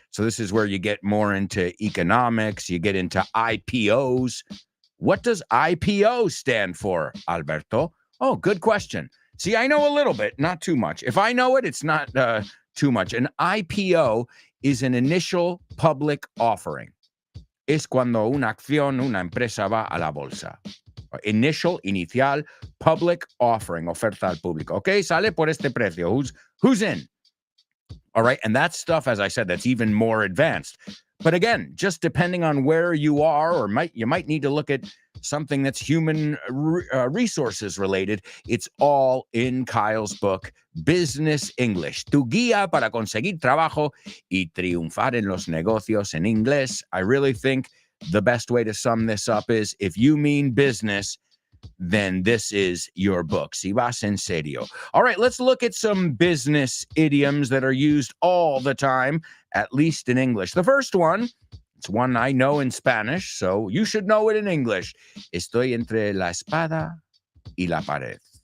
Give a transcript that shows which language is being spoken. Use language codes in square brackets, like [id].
[en] So this is where you get more into economics, you get into IPOs. What does IPO stand for, Alberto? Oh, good question. See, I know a little bit, not too much. If I know it, it's not too much. An IPO is an initial public offering. [es] Es cuando una acción, una empresa va a la bolsa. [en] Initial, public offering, [es] oferta al público. Okay, sale por este precio. [en] Who's in? All right, and that stuff, as I said, that's even more advanced. But again, just depending on where you are, or you might need to look at something that's human resources related. It's all in Kyle's book, Business English, tu guía para conseguir trabajo y triunfar en los negocios en inglés. I really think the best way to sum this up is, if you mean business, then this is your book. [es] Si vas en serio. [en] All right, let's look at some business idioms that are used all the time, at least in English. The first one, it's one I know in Spanish, so you should know it in English. [es] Estoy entre la espada y la pared.